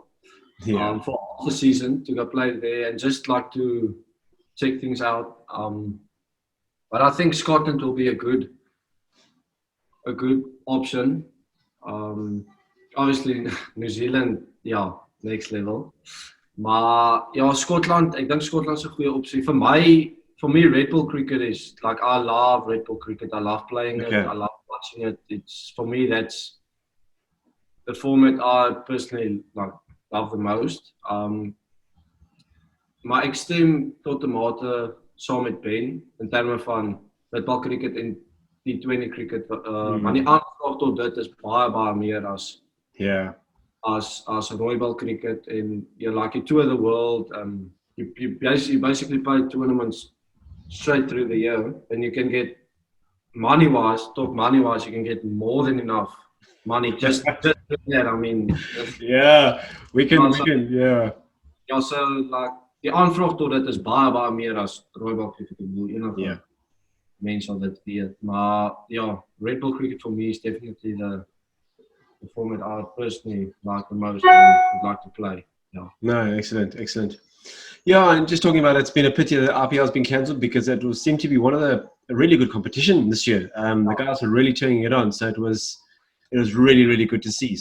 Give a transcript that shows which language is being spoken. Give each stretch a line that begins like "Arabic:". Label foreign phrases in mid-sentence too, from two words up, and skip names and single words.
English: For the season to go play there and just to check things out. But I think Scotland will be a good option. Obviously New Zealand, next level.
Afrikaans: Maar Scotland, ek dink Scotland's 'n goeie opsie.
English: For me, red ball cricket is I love red ball cricket. I love playing it. I love watching it. It's for me that's the format I personally love the most.
Afrikaans: Maar ek stem tot 'n mate saam met Ben in terme van
English: red ball cricket
Afrikaans: en
English: T20 cricket.
Afrikaans: Maar die aanslag tot dit is baie meer as rooibal cricket
English: and you're you tour the world. You basically play tournaments straight through the year, then you can get money-wise, you can get more than enough money just doing that. I mean, Yeah, we can, yeah.
Afrikaans: ja, so like die aanvraag tot dit is baie meer as rooibal cricket. Ek bedoel enige mens sal dit weet. Maar ja,
English: Red Bull cricket for me is definitely the format I personally like the most and would like to play. Yeah. No, excellent. Yeah, and just talking about it, it's been a pity that RPL has been cancelled because it seemed to be one of a really good competition this year. The guys are really turning it on, so it was really good to see.